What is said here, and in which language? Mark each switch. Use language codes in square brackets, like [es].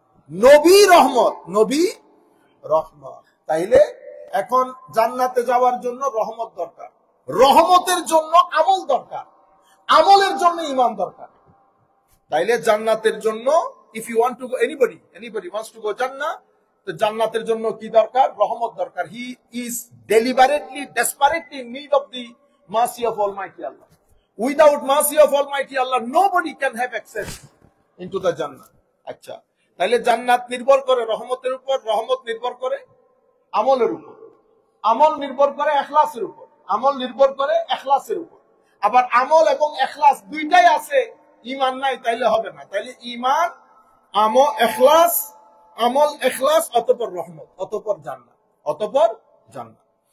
[bn] নবী রহমত, নবী রহমত। তাইলে এখন জান্নাতে যাওয়ার জন্য রহমত দরকার, রহমতের জন্য আমল দরকার, আমলের জন্য ঈমান দরকার। তাইলে জান্নাতের জন্য [en] if you want to go, anybody wants to go [bn] জান্নাহ, তো জান্নাতের জন্য কি দরকার? রহমত দরকার। [en] he is deliberately desperately in need of the mercy of Almighty Allah. Without mercy of Almighty Allah nobody can have access into the Jannah. [bn] আচ্ছা, তাহলে জান্নাত নির্ভর করে রহমতের উপর, রহমত নির্ভর করে আমলের উপর, আমল নির্ভর করে ইখলাসের উপর, আমল নির্ভর করে ইখলাসের উপর। আবার আমল এবং ইখলাস দুইটাই আছে, ঈমান নাই তাইলে হবে না। তাইলে ঈমান, আমল, ইখলাস, আমল ইখলাস, অতঃপর রহমত, অতঃপর জান্নাত, অতঃপর জান্নাত।